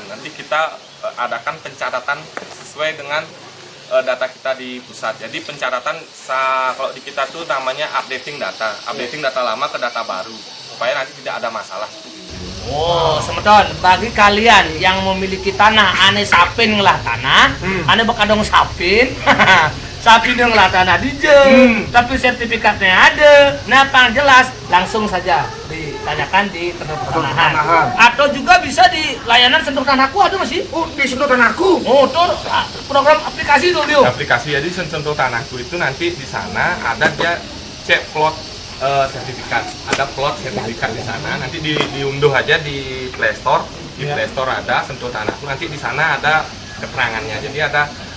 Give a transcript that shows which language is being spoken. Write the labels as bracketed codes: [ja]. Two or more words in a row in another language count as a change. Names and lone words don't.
[id] Nanti kita adakan pencatatan sesuai dengan data kita di pusat. Jadi pencatatan kalau di kita tuh namanya updating data lama ke data baru, supaya nanti tidak ada masalah. Oh, semeton, bagi kalian yang memiliki tanah, [ban] ane sapin ngelah tanah, ane bekadong sapin, sapin ngelah tanah dijeng, [id] tapi sertifikatnya ada. Nah, yang jelas langsung saja ditanyakan di kantor pertanahan. Atau juga bisa di layanan sentuh tanahku ada masih? Oh, di sentuh tanahku. Oh, tuh program aplikasi tuh dia. Aplikasi jadi sentuh tanahku itu nanti di sana ada dia cek plot sertifikat, ada plot sertifikat di sana, nanti diunduh aja di Play Store, Play Store ada sentuh tanahku, nanti di sana ada keterangannya, jadi ada